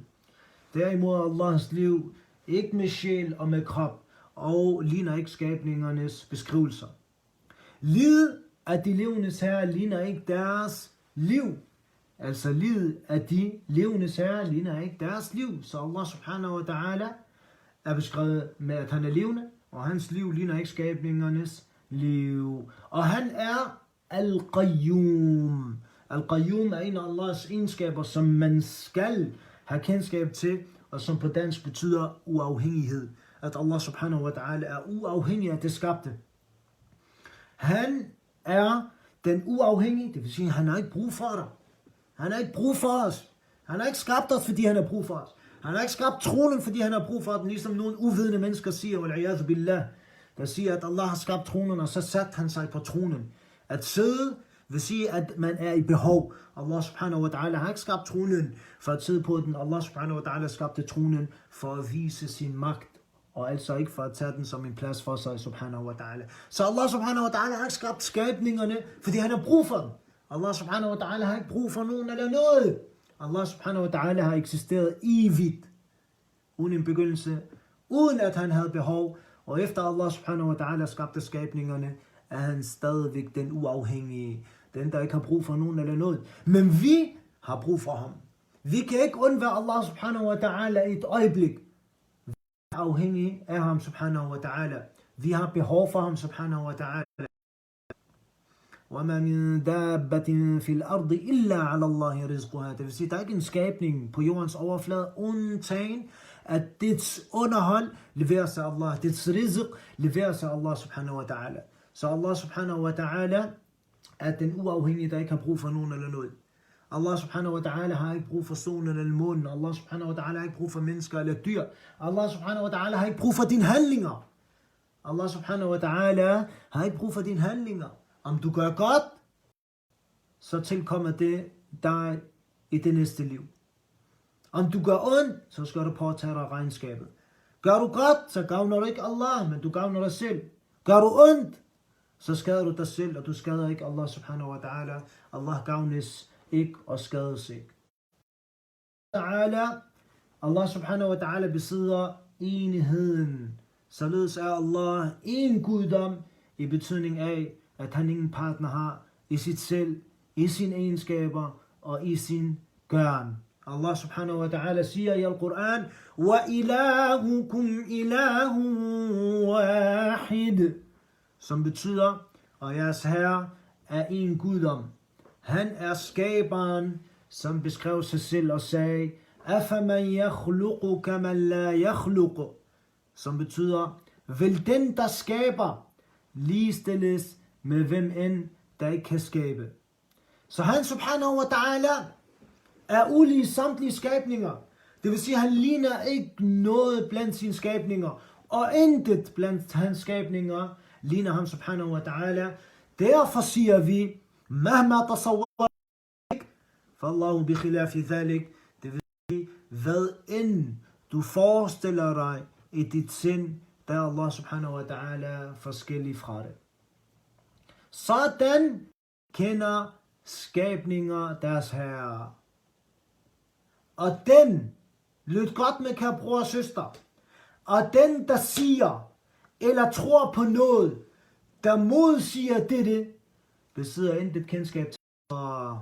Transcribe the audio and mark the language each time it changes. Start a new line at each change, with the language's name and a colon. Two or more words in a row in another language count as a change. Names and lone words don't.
Danish: Derimod Allahs liv ikke med sjæl og med krop, og ligner ikke skabningernes beskrivelser. Livet af de levendes herre ligner ikke deres liv. Altså livet af de levendes herre ligner ikke deres liv. Så Allah
Arabic: سبحانه وتعالى
Danish: er beskrevet med, at han er levende, og hans liv ligner ikke skabningernes liv. Og han er al-qayyum. Al-qayyum er en af Allahs egenskaber, som man skal have kendskab til, og som på dansk betyder uafhængighed. At Allah
Arabic: سبحانه وتعالى
Danish: er uafhængig af det skabte. Han er den uafhængige, det vil sige, at han har ikke brug for dig. Han har ikke brug for os. Han har ikke skabt os, fordi han har brug for os. Han har ikke skabt tronen, fordi han har brug for den, ligesom nogle uvidende mennesker siger,
Arabic: والعياذ بالله,
Danish: der siger, at Allah har skabt tronen, og så satte han sig på tronen. At sidde vil sige, at man er i behov. Allah
Arabic: سبحانه وتعالى
Danish: har ikke skabt tronen for at sidde på den. Allah
Arabic: سبحانه وتعالى
Danish: skabte tronen for at vise sin magt, og altså ikke for at tage den som en plads for sig,
Arabic: سبحانه وتعالى.
Danish: Så Allah
Arabic: سبحانه وتعالى
Danish: har ikke skabt skabningerne, fordi han har brug for dem. Allah
Arabic: سبحانه وتعالى
Danish: har ikke brug for nogen eller noget. Allah
Arabic: سبحانه وتعالى
Danish: har eksisteret evigt, uden en begyndelse, uden at han havde behov. Og efter Allah
Arabic: سبحانه وتعالى
Danish: skabte skabningerne, er han stadigvæk den uafhængige, den der ikke har brug for nogen eller noget. Men vi har brug for ham. Vi kan ikke undvære Allah
Arabic: سبحانه وتعالى
Danish: i et øjeblik. Vi er afhængige af ham
Arabic: سبحانه وتعالى.
Danish: Vi har behov for ham
Arabic: سبحانه وتعالى. وَمَا مِن دَابَّةٍ فِي الْأَرْضِ إِلَّا عَلَى اللَّهِ رِزْقُهَا.
Danish: Det vil sige, der er ikke en skabning på jordens overflade, undtagen at dets underhold leveres af Allah. Dets rizq leveres af Allah
Arabic: سبحانه وتعالى.
Danish: Så Allah
Arabic: سبحانه وتعالى
Danish: er den uafhængige, der ikke har brug for nogen eller noget. Allah
Arabic: سبحانه وتعالى
Danish: har ikke brug for solen eller månen. Allah
Arabic: سبحانه وتعالى
Danish: har ikke brug for mennesker eller dyr. Allah
Arabic: سبحانه وتعالى
Danish: har ikke brug for dine handlinger. Allah
Arabic: سبحانه وتعالى
Danish: har ikke brug for dine handlinger. Om du gør godt, så tilkommer det dig i det næste liv. Om du gør ondt, så skal du påtage dig regnskabet. Gør du godt, så gavner du ikke Allah, men du gavner dig selv. Gør du ondt, så skader du dig selv, og du skader ikke Allah
Arabic: سبحانه وتعالى.
Danish: Allah gavnes ikke og skades ikke. Allah
Arabic: سبحانه وتعالى
Danish: besidder enigheden. Således er Allah en guddom i betydning af, at han ingen partner har i sit selv, i sine egenskaber og i sin gøren. Allah
Arabic: سبحانه وتعالى
Danish: siger i Al-Quran,
Arabic: وَإِلَهُكُمْ إِلَهٌ وَاحِدٌ,
Danish: som betyder, og jeres herre er en guddom. Han er skaberen, som beskrev sig selv og sagde,
Arabic: أَفَمَنْ يَخْلُقُ كَمَنْ لَا يَخْلُقُ,
Danish: som betyder, vil den, der skaber, ligestilles med hvem end, der ikke kan skabe. Så han
Arabic: سبحانه وتعالى
Danish: er ulig samtlige skabninger. Det vil sige, at han ligner ikke noget blandt sine skabninger, og intet blandt hans skabninger ligner ham
Arabic: سبحانه وتعالى.
Danish: Derfor siger vi,
Arabic: مهما تصورت فالله بخلاف ذلك,
Danish: det vil sige, hvad end du forestiller dig i dit sind, der er Allah
Arabic: سبحانه وتعالى
Danish: forskellig fra det. Sådan kender skabninger deres herre. Og den, lyt godt med, kære bror og søster, og den, der siger, eller tror på noget, der modsiger dette, besidder intet kendskab til Allah.